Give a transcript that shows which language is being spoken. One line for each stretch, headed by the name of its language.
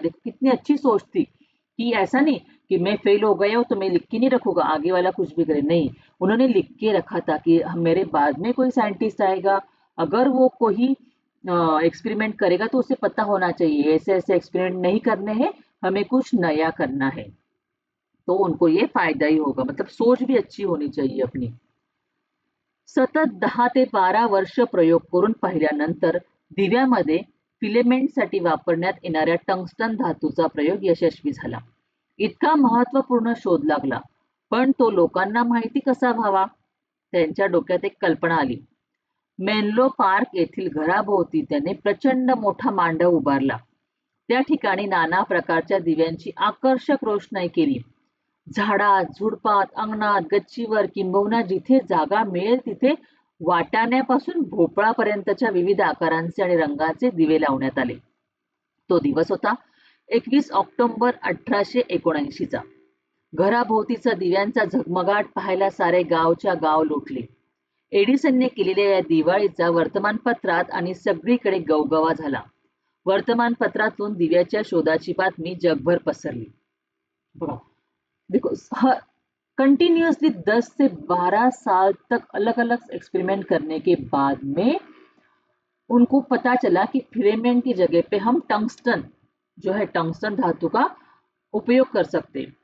Hindi: देखो कितनी अच्छी सोच थी कि ऐसा नहीं कि मैं फेल हो गया हूं तो मैं लिख के नहीं रखूंगा, आगे वाला कुछ भी करे, नहीं, उन्होंने लिख के रखा था कि मेरे बाद में कोई साइंटिस्ट आएगा, अगर वो कोई एक्सपेरिमेंट करेगा तो उसे पता होना चाहिए ऐसे ऐसे एक्सपेरिमेंट नहीं करने हैं, हमें कुछ नया करना है, तो उनको ये फायदा ही होगा। मतलब सोच भी अच्छी होनी चाहिए अपनी।
Marathi: सतत 10 ते 12 वर्ष प्रयोग करून पाहिल्यानंतर दिव्यामध्ये फिलेमेंटसाठी वापरण्यात येणाऱ्या टंगस्टन धातूचा प्रयोग यशस्वी झाला. इतका महत्वपूर्ण शोध लागला, पण तो लोकांना माहिती कसा व्हावा? त्यांच्या डोक्यात एक कल्पना आली. मेनलो पार्क येथील घराभोवती त्याने प्रचंड मोठा मांडव उभारला. त्या ठिकाणी नाना प्रकारच्या दिव्यांची आकर्षक रोषणाई केली. झाडात, झुडपात, अंगणात, गच्चीवर किंबहुना जिथे जागा मिळेल तिथे वाटाण्यापासून भोपळापर्यंतच्या विविध आकारांचे आणि रंगाचे दिवे लावण्यात आले. तो दिवस होता 21 ऑक्टोबर 1879चा. घराभोवतीचा दिव्यांचा झगमगाट पाहायला सारे गावच्या गाव लोटले. एडिसनने केलेल्या या दिवाळीचा वर्तमानपत्रात आणि सगळीकडे गवगवा झाला. वर्तमानपत्रातून दिव्याच्या शोधाची बातमी जगभर पसरली.
Hindi: बघा, देखो कंटिन्यूअसली 10 से 12 साल तक अलग अलग एक्सपेरिमेंट करने के बाद में उनको पता चला कि फिलेमेंट की जगह पे हम टंगस्टन जो है, टंगस्टन धातु का उपयोग कर सकते हैं।